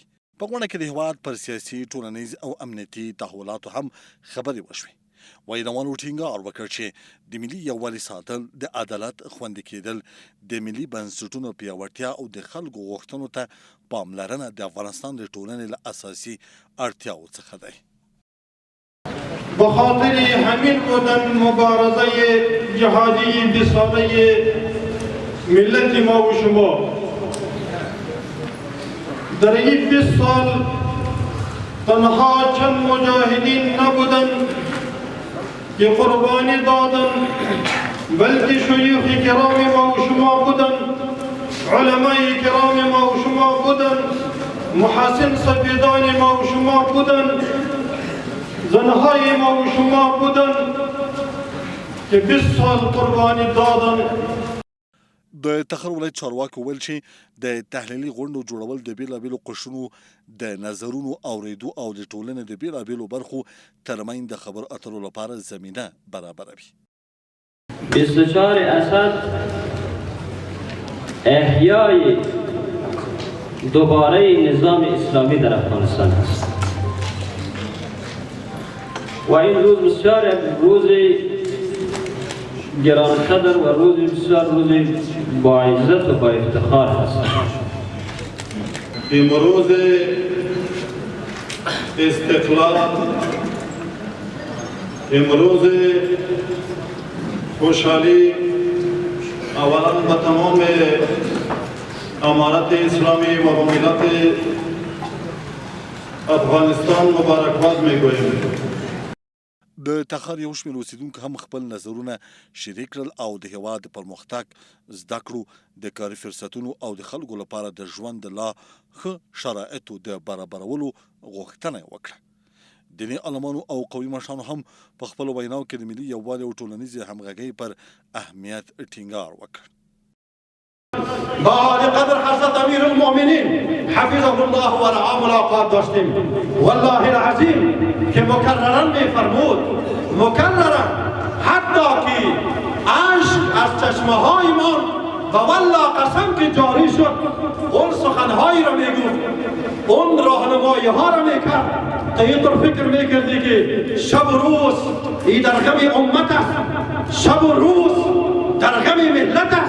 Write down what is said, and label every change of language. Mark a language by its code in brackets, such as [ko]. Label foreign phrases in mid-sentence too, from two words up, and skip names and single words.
[ps] په غونډه کې د هېواد پر سیاسي، ټولنیز او امنیتي تحولاتو هم خبرې وشوې. ویناوالو ټینګار وکړ چې د ملي یووالي ساتل، د عدالت خوندي کېدل، د ملي بنسټونو پیاوړتیا او د خلکو غوښتنو ته پاملرنه د افغانستان د ټولنې له اساسي اړتیاو څخه دی. [fa] به خاطر همین بودن مبارزه جهادی 20 ساله ملت ما و شما در این 20 سال تنها چند مجاهدین نبودند که قربانی دادن، بلکه شیوخ کرام ما و شما بودن، علمای کرام ما و شما بودن، محسن سفیدان ما و شما بودن، زنهای ما و شما بودن که 20 سال قربانی دادن. [ps] د تخار ولایت چارواکو ویل چې د تحلیلي غونډو جوړول د بېلابېلو قشرونو د نظرونو اورېدو او د ټولنې د بېلابېلو برخو ترمنځ د خبرو اترو لپاره زمینه برابروي. [fa] 24 اسد احیای دوباره نظام اسلامی در افغانستان است و این روز بسیار روز گرانقدر و روز بسیار روز با عزت و با افتخار است. امروز استقلال، امروز خوشحالی اولا به تمام امارت اسلامی و به ملت افغانستان مبارکباد میگویم. [ps] د تخار یو شمېر اوسیدونکو هم خپل نظرونه شریک کړل او د هېواد د پرمختګ، زده کړو، د کاري فرصتونو او د خلکو لپاره د ژوند د لا ښه شرایطو د برابرولو غوښتنه وکړه. دیني عالمانو او قومي مشرانو هم په خپلو ویناو کې د ملي یووالي او ټولنیزې همغږۍ پر اهمیت ټینګار وکړ. [fa] با قدر حضرت امیر المؤمنین [ar] حفظه الله و رعاه [fa] ملاقات داشتیم. [ar] والله العظیم [fa] که مکررا میفرمود، مکررا حتی که اشک از چشمه هایمان و والله قسم که جاری شد اون سخنهایی را میگفت، اون راهنمایی ها را میکرد تا اینطور فکر میکردی که شب و روز ای در غم امت است، شب و روز در غم ملت است.